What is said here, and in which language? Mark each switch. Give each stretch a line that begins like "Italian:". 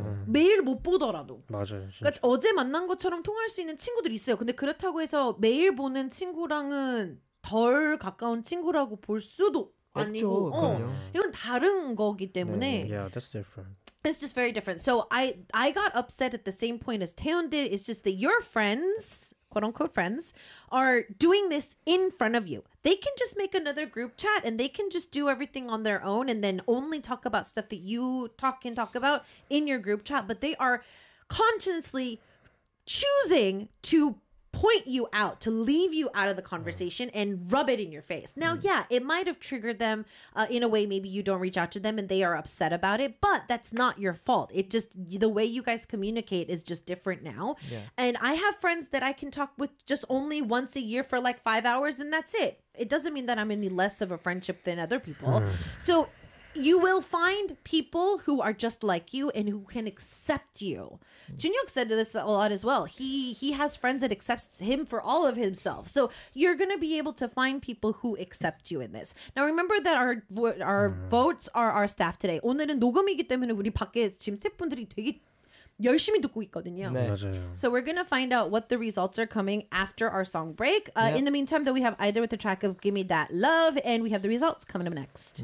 Korean: 매일 못 보더라도. 맞아요, 그러니까 진짜. 어제 만난 것처럼 통화할 수 있는 친구들이 있어요. 근데 그렇다고 해서 매일 보는 친구랑은 덜 가까운 친구라고 볼 수도 아니고 어, 이건 다른 거기 때문에 네.
English: Yeah, that's different. It's just very different. So I got upset at the same point as Taeyeon did. It's just that your friends, quote unquote friends, are doing this in front of you. They can just make another group chat and they can just do everything on their own and then only talk about stuff that you talk and talk about in your group chat. But they are consciously choosing to point you out, to leave you out of the conversation and rub it in your face. Now, yeah, it might have triggered them in a way. Maybe you don't reach out to them and they are upset about it, but that's not your fault. It just, the way you guys communicate is just different now. Yeah. And I have friends that I can talk with just only once a year for like 5 hours and that's it. It doesn't mean that I'm any less of a friendship than other people. So you will find people who are just like you and who can accept you. Junhyuk said this a lot as well. He has friends that accepts him for all of himself. So you're going to be able to find people who accept you in this. Now, remember that our votes are our staff today.
Korean: 오늘은 녹음이기 때문에 우리 밖에 지금 스태프분들이 되게 열심히 듣고 있거든요. 네. 맞아요.
English: So we're going to find out what the results are coming after our song break. Yep. In the meantime, though, we have either with the track of Give Me That Love and we have the results coming up next.